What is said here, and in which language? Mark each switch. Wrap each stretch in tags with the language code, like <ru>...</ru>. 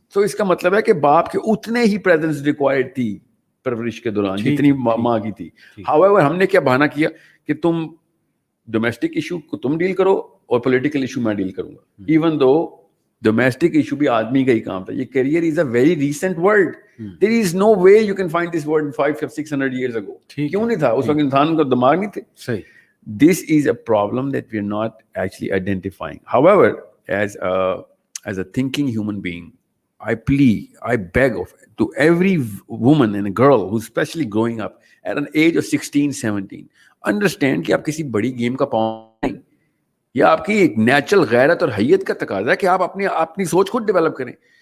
<ur>تو اس کا مطلب ہے کہ باپ کے اتنے ہی پریزنس ریکوائرڈ تھی پرورش کے دوران جتنی ماں کی تھی. ہاؤیور ہم نے کیا بہانہ کیا کہ تم ڈومیسٹک ایشو کو تم ڈیل کرو اور پولیٹیکل ایشو میں ڈیل کروں گا.</ur> <en>even though</en> <ur>ڈومیسٹک ایشو بھی آدمی کا ہی کام تھا. یہ</ur> <en>Career is a very recent word. There is no way you can find this word 500-600 years ago.</en> <ur>کیوں نہیں تھا اس وقت؟ انسان کا دماغ نہیں تھے.</ur> <en>This is a problem that we are not actually identifying. However, as a thinking human being, I beg to every woman and a girl who's especially growing up at an age of 16-17, understand</en> <ur>کہ آپ کسی بڑی game کا پاؤں نہیں, یا آپ کی ایک نیچرل غیرت اور حیت کا تقاضا ہے کہ آپ اپنی سوچ خود ڈیولپ کریں.</ur>